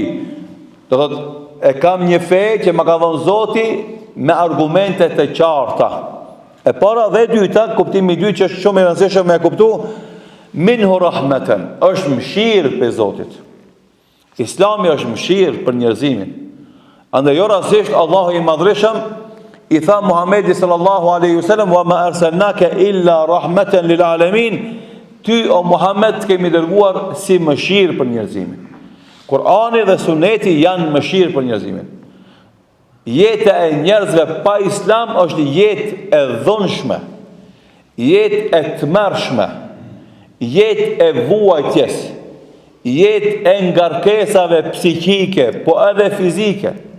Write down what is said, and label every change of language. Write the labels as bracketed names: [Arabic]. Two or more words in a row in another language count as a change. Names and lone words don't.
[Albanian] Do thot, e kam një fe që më ka dhënë Zoti me argumente të qarta. E para dhe dyta, kuptimi dy që është shumë i rëndësishëm me kuptu, [Arabic] منه رحمة, [Albanian] është mëshirë për Zotit. Islami është mëshirë për njerëzimin. Andë jo rasisht Allahu i madhrishëm i tha [Arabic] Muhamedi صلى الله عليه وسلم وما أرسلناك إلا رحمة للعالمين. [Albanian] Ty o Muhammed kemi dërguar si mëshirë për njerëzimin. Kurani dhe Suneti janë mëshirë për njerëzimin. Jeta e njerëzve pa islam është jetë e dhunshme, jetë e tmerrshme, jetë e vuajtjes, jetë e ngarkesave psiqike, po edhe fizike.